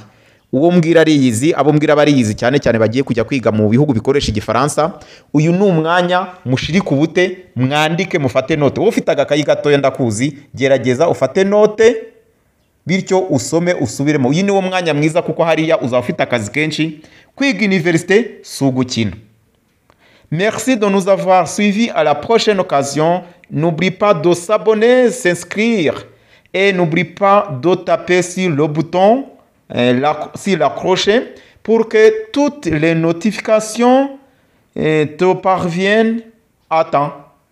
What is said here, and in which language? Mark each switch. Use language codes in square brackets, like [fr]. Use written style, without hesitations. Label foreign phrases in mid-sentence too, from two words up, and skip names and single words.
[rw] Uwo mbwira ariyizi, abo mbwira bariyizi cyane cyane bagiye kujya kwiga mu bihugu bikoresha igifaransa. Uyu ni umwanya mushirika ubute, mwandike, mufate note. Wowe ufite agakayi gatoya ndakuzi, gerageza ufate note, bityo usome usubiremo. Uyu ni wo mwanya mwiza kuko hariya uzaba ufite akazi kenshi. Kwiga universite si ugukina. [fr] Merci de nous avoir suivis. À la prochaine occasion. N'oublie pas de s'abonner, s'inscrire. Et n'oublie pas de taper sur le bouton, sur la cloche, pour que toutes les notifications te parviennent à temps.